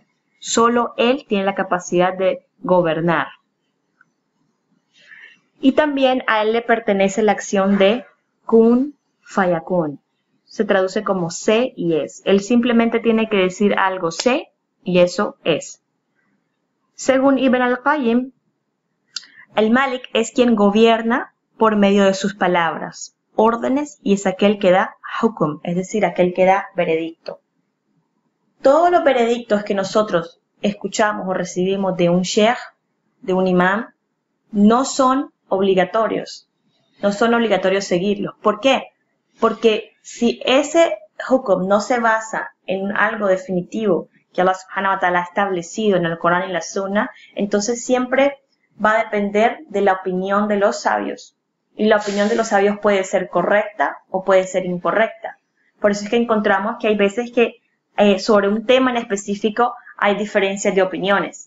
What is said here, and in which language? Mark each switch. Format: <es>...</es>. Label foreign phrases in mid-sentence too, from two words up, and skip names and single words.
<es>Solo Él tiene la capacidad de gobernar. Y también a Él le pertenece la acción de</es> <ar>كن فيكون.</ar> <es>Se traduce como sé y es. Él simplemente tiene que decir algo sé y eso es. Según Ibn al-Qayyim, el Malik es quien gobierna por medio de sus palabras, órdenes, y es aquel que da hukum, es decir, aquel que da veredicto. Todos los veredictos que nosotros escuchamos o recibimos de un sheikh, de un imam, no son obligatorios. No son obligatorios seguirlos. ¿Por qué? Porque si ese hukum no se basa en algo definitivo que Allah</es> <ar>سبحانه وتعالى</ar> <es>ha establecido en el Corán y la Sunna, entonces siempre va a depender de la opinión de los sabios. Y la opinión de los sabios puede ser correcta o puede ser incorrecta. Por eso es que encontramos que hay veces que sobre un tema en específico hay diferencias de opiniones.</es>